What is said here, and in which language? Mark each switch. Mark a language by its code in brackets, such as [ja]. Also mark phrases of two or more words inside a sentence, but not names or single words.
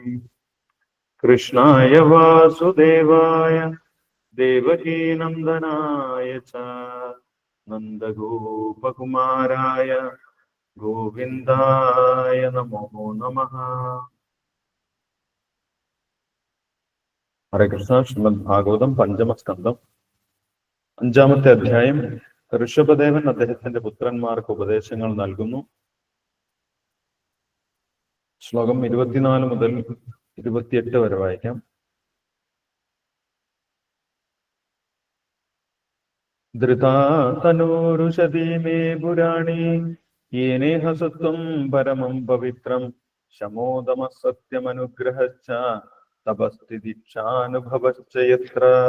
[sa] कृष्णाय वासुदेवाय देवकीनन्दनाय च नन्दगोपकुमाराय गोविन्दाय नमो नमः। हरे कृष्ण। [ml] श्रीमद् भागवतം പഞ്ചമസ്കന്ധം അഞ്ചാമത്തെ അധ്യായം. ഋഷഭദേവൻ അദ്ദേഹത്തിന്റെ പുത്രന്മാർക്ക് ഉപദേശങ്ങൾ നൽകുന്നു. ശ്ലോകം 24 മുതൽ 28 വരെ വായിക്കാം. [sa] ധൃതാ തനൂരുഷതി മേ പുരാണി യേനേഹ സത്വം പരമം പവിത്രം ശമോദമ സത്യമനുഗ്രഹശ്ച തപസ്ഥിതിക്ഷാനുഭവശ്ച യത്ര